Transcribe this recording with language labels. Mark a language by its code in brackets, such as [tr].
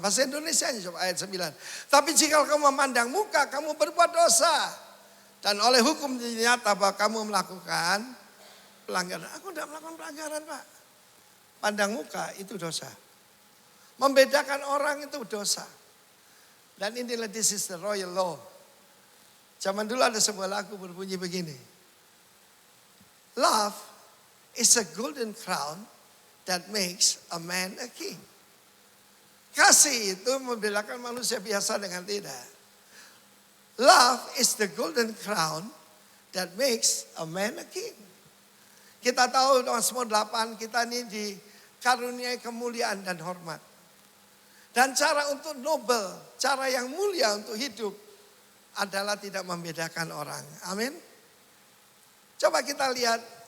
[id] Bahasa Indonesia coba ayat 9. Tapi jika kamu memandang muka, kamu berbuat dosa. Dan oleh hukum nyata bahwa kamu melakukan pelanggaran. Aku tidak melakukan pelanggaran, Pak. Pandang muka itu dosa. Membedakan orang itu dosa. Dan inilah [en] this is the royal law. [id] Zaman dulu ada sebuah lagu berbunyi begini. [en] Love is a golden crown that makes a man a king. [id] Kasih itu membedakan manusia biasa dengan tidak. [en] Love is the golden crown that makes a man a king. [id] Kita tahu Mazmur 8 kita ini dikaruniai kemuliaan dan hormat. Dan cara untuk nobel, cara yang mulia untuk hidup adalah tidak membedakan orang. Amin. Coba kita lihat.